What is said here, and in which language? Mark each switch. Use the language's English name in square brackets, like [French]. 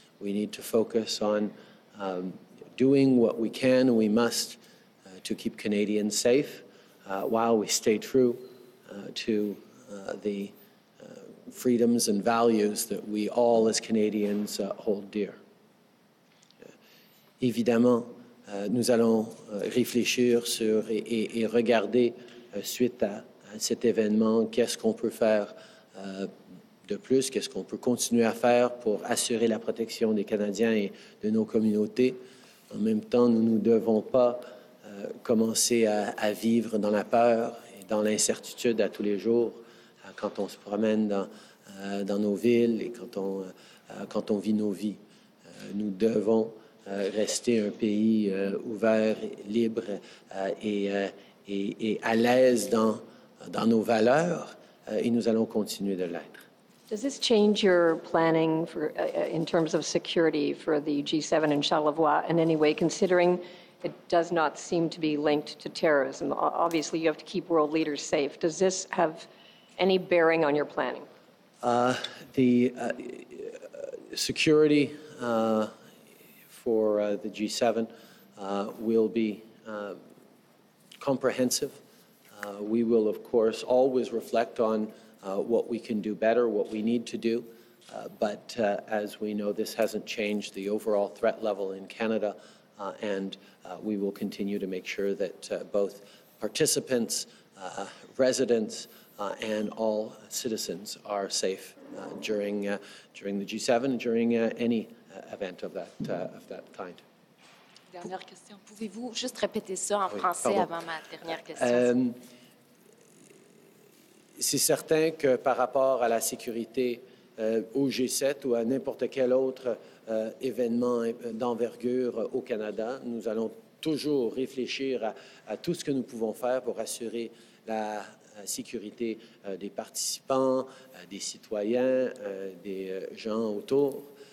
[English] We need to focus on doing what we can and we must to keep Canadians safe while we stay true to the freedoms and values that we all as Canadians hold dear. [French] Évidemment, nous allons réfléchir sur et regarder suite à cet événement, qu'est-ce qu'on peut faire de plus, qu'est-ce qu'on peut continuer à faire pour assurer la protection des Canadiens et de nos communautés. En même temps, nous ne devons pas commencer à vivre dans la peur et dans l'incertitude à tous les jours quand on se promène dans nos villes et quand on vit nos vies. Nous devons rester un pays ouvert, libre et à l'aise dans nos valeurs et nous allons continuer de l'être. [English] Does this change your planning for, in terms of security for the G7 in Charlevoix in any way, considering it does not seem to be linked to terrorism? Obviously, you have to keep world leaders safe. Does this have any bearing on your planning? The security for the G7 will be comprehensive. We will, of course, always reflect on what we can do better, what we need to do. But as we know, this hasn't changed the overall threat level in Canada, and we will continue to make sure that both participants, residents, and all citizens are safe during the G7, during any event of that kind. [French] Dernière question. Pouvez-vous juste répéter ça en français pardon. avant ma dernière question? C'est certain que par rapport à la sécurité au G7 ou à n'importe quel autre événement d'envergure au Canada, nous allons toujours réfléchir à tout ce que nous pouvons faire pour assurer la sécurité des participants, des citoyens, des gens autour.